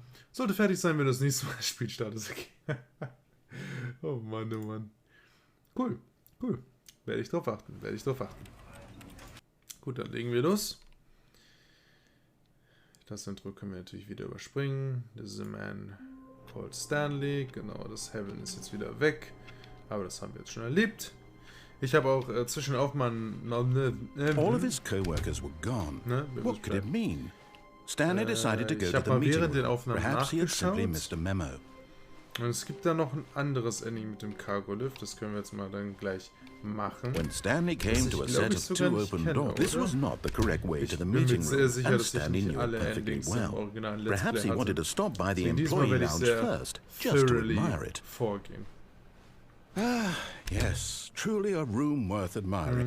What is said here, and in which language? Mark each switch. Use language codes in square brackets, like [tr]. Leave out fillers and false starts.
[de] Sollte fertig sein, wenn du das nächste Mal das Spiel startest. Okay. Oh Mann, oh Mann. Cool. Werde ich drauf achten. Gut, dann legen wir los. Das Intro können wir natürlich wieder überspringen. [en] This is a man called Stanley. [de] Genau, das Heaven ist jetzt wieder weg. Aber das haben wir jetzt schon erlebt. Ich habe auch zwischenauf mal [en] All of his co-workers were gone. What could it mean? Stanley decided to go to the meeting room. Perhaps he had simply missed a memo. [de] Und es gibt da noch ein anderes Ending mit dem Cargo-Lift. Das können wir jetzt mal dann gleich machen. [en] When Stanley came to a set of 2 open doors, this was not the correct way to the meeting room, and Stanley knew it perfectly well. Perhaps he wanted to stop by the employee lounge first, just to admire it. Ah, yes, truly a room worth admiring.